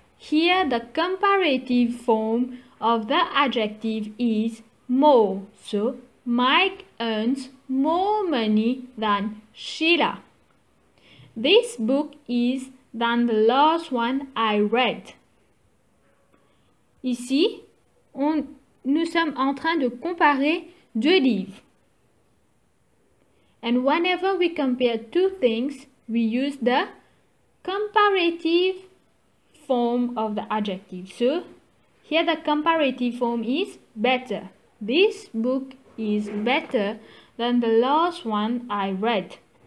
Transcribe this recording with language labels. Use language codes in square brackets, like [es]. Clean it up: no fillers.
[en] Here the comparative form of the adjective is more. So Mike earns more money than Sheila. This book is than the last one I read. [fr] Ici, nous sommes en train de comparer deux livres. [en] And whenever we compare two things, we use the comparative form of the adjective. So, here the comparative form is better. This book is better than the last one I read.